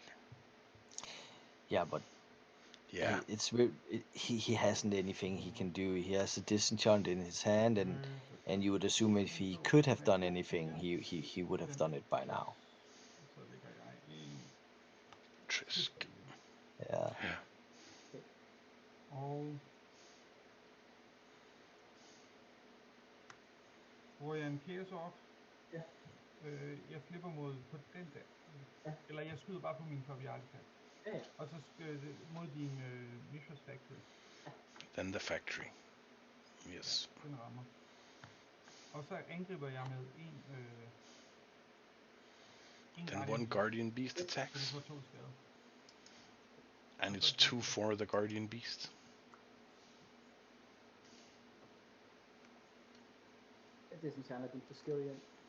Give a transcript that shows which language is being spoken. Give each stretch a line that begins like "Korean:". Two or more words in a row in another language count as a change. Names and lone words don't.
English: Yeah, but it's weird. He hasn't anything he can do. He has a disenchant in his hand, and you would assume if he could have done anything, he would have done it by now. Trisk. Yeah.
Danish: Bruger jeg en Chaos Orb? Ja. Jeg flipper mod på den der. Ja. Eller jeg skyder bare på min copy artifact. Ja. Og så mod din Mishra's Factory. Ja.
English: Then the factory. Yes.
Danish: Den rammer. Og så angriber jeg med
English: Then one Guardian Beast attacks. And it's 2 for the Guardian Beast.
Danish: Disenchanter din skill igen.